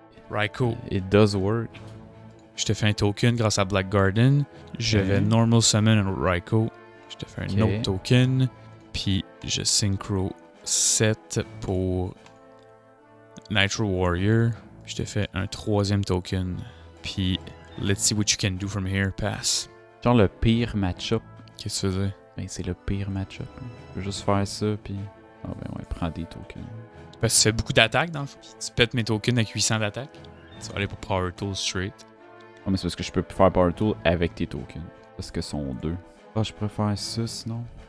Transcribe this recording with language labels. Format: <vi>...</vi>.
<fr>Raikou.</fr> <en>It does work.</en> <fr>Je te fais un token grâce à Black Garden. Je vais Normal Summon un Raikou. Je te fais un autre token. Puis je synchro 7 pour Nitro Warrior. Je te fais un 3e token.</fr> <en>Puis let's see what you can do from here.</en> <fr>Pass. Genre le pire match-up. Qu'est-ce que tu faisais? Ben c'est le pire match-up. Je peux juste faire ça, puis... Ah ben ouais, prends des tokens. Parce que tu fais beaucoup d'attaques dans le fond. Tu pètes mes tokens avec 800 d'attaque. Tu vas aller pour Power Tool straight. Ah mais c'est parce que je peux faire Power Tool avec tes tokens. Parce que sont 2. Ah, je préfère ça sinon.</fr>